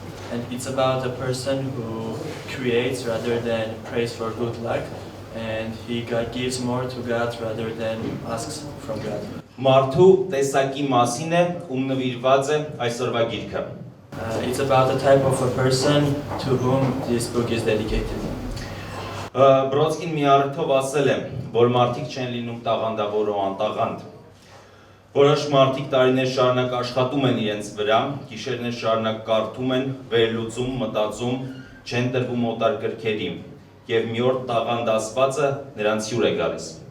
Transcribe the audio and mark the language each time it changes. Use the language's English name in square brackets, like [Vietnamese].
[English] And it's about a person who creates rather than prays for good luck, and he gives more to God rather than asks from God. [Armenian] Մարդու տեսակի մասին է, ում նվիրված է այսօրվա գիրքը։ [English] It's about the type of a person to whom this book is dedicated. [Armenian] Բրոդսկին մի առիթով ասել է, որ մարդիկ չեն լինում տաղանդավոր ու անտաղանդ։ Որոշ մարդիկ տարիներ շարունակ աշխատում են իրենց վրա, գիշերներ շարունակ կարդում են, վերլուծում, մտածում, չեն տրվում օտար գրքերի, եւ մի օր տաղանդ ասվածը նրանց հյուր է գալիս։